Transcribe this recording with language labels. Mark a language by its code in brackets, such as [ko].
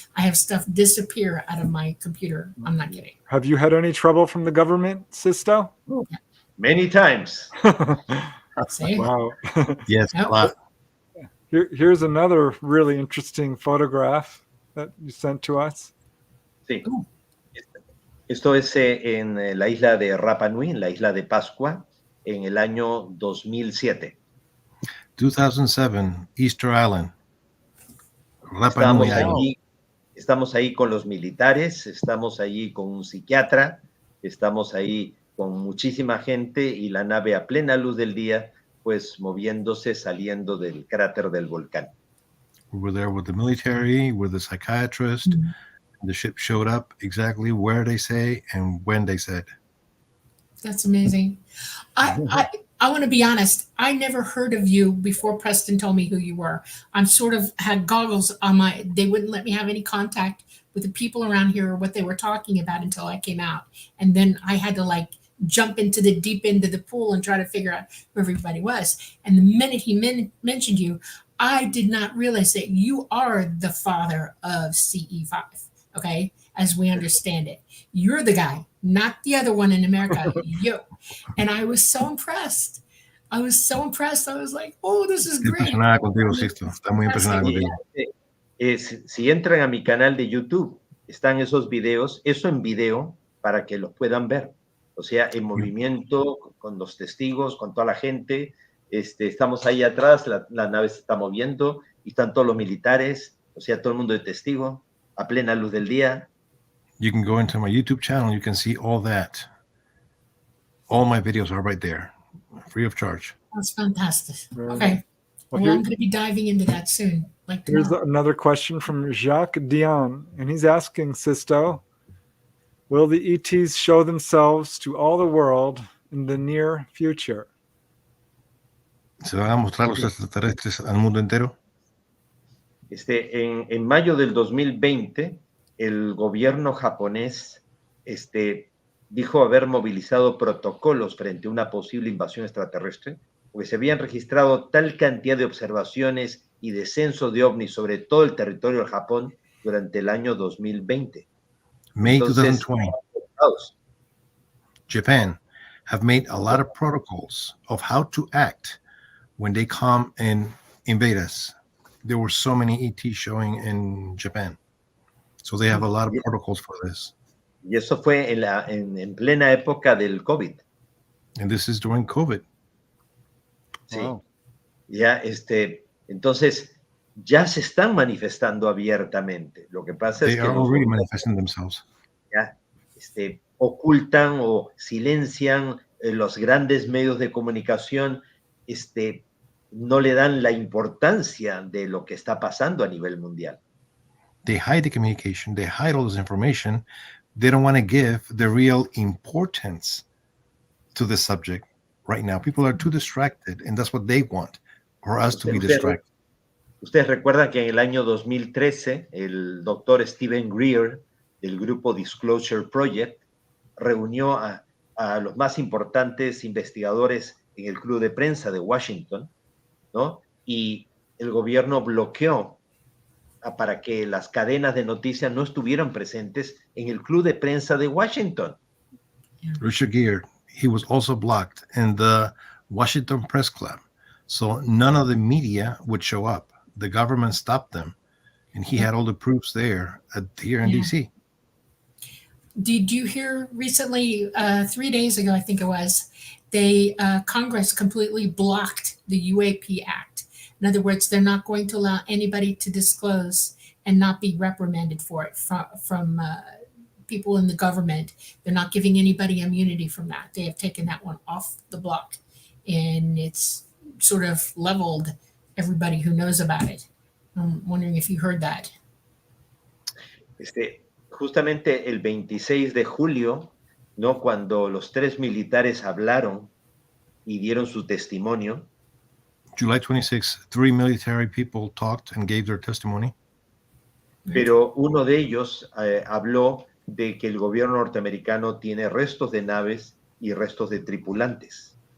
[en] I have stuff disappear out of my computer. I'm not kidding. Have you had any trouble from the government, Sixto? Many times. See? Wow. Yes, Yep. a lot. Here's another really interesting photograph that you sent to us. [es] Sí. Esto es en la isla de Rapa Nui, en la isla de Pascua, en el año 2007. [en] 2007, Easter Island. Rapa Nui Island. [es] Estamos ahí con los militares, estamos allí con un psiquiatra, estamos ahí con muchísima gente y la nave a plena luz del día, pues moviéndose, saliendo del cráter del volcán. [en] We were there with the military, with the psychiatrist. The ship showed up exactly where they say and when they said. That's amazing. I want to be honest. I never heard of you before Preston told me who you were. I'm sort of had goggles on my, they wouldn't let me have any contact with the people around here or what they were talking about until I came out. And then I had to like jump into the deep end of the pool and try to figure out who everybody was. And the minute he mentioned you, I did not realize that you are the father of CE5. Okay, as we understand it. You're the guy, not the other one in America, you. And I was so impressed. I was like, oh, this is great. [es] Impresionada contigo, Sixto. Está muy impresionada contigo. Si entran a mi canal de YouTube, están esos videos, eso en video, para que los puedan ver. O sea, en movimiento, con los testigos, con toda la gente. Estamos ahí atrás, la nave se está moviendo, y están todos los militares, o sea, todo el mundo de testigo. A plena luz del día. [en] You can go into my YouTube channel. You can see all that. All my videos are right there, free of charge. That's fantastic. Okay. Well, I'm going to be diving into that soon. Like here's another question from Jacques Dion, and he's asking, Sixto, will the ETs show themselves to all the world in the near future? [es] ¿Se van a mostrar los extraterrestres al mundo entero? En mayo del 2020, el gobierno japonés dijo haber movilizado protocolos frente a una posible invasión extraterrestre, porque se habían registrado tal cantidad de observaciones y descensos de ovnis sobre todo el territorio del Japón durante el año 2020. [en] May [es] Entonces, [en] 2020, Japan have made a lot of protocols of how to act when they come and invade us. There were so many ET showing in Japan. So they have a lot of protocols for this. [es] Y eso fue en plena época del COVID. [en] And this is during COVID. [es] Sí. [en] Wow. [es] Ya, entonces, ya se están manifestando abiertamente. Lo que pasa es [en] They [es] que [en] are already manifesting themselves. [es] ya, ocultan o silencian los grandes medios de comunicación, no le dan la importancia de lo que está pasando a nivel mundial. [en] They hide the communication. They hide all this information. They don't want to give the real importance to the subject right now. People are too distracted, and that's what they want, for us to be distracted. [es] Ustedes recuerdan que en el año 2013, el doctor Stephen Greer, del grupo Disclosure Project, reunió a los más importantes investigadores en el club de prensa de Washington, ¿no? Y el gobierno bloqueó para que las cadenas de noticias no estuvieran presentes en el club de prensa de Washington. [en] Richard Gere, he was also blocked in the Washington Press Club. So none of the media would show up. The government stopped them. And he had all the proofs there here in D.C. Did you hear recently, 3 days ago, I think it was, Congress completely blocked the UAP Act. In other words, they're not going to allow anybody to disclose and not be reprimanded for it from people in the government. They're not giving anybody immunity from that. They have taken that one off the block. And it's sort of leveled everybody who knows about it. I'm wondering if you heard that. [es] Justamente el 26 de julio, ¿no? Cuando los 3 militares hablaron y dieron su testimonio. [en] July 26, 3 military people talked and gave their testimony. [es] Pero uno de ellos habló de que el gobierno norteamericano tiene restos de naves y restos de tripulantes.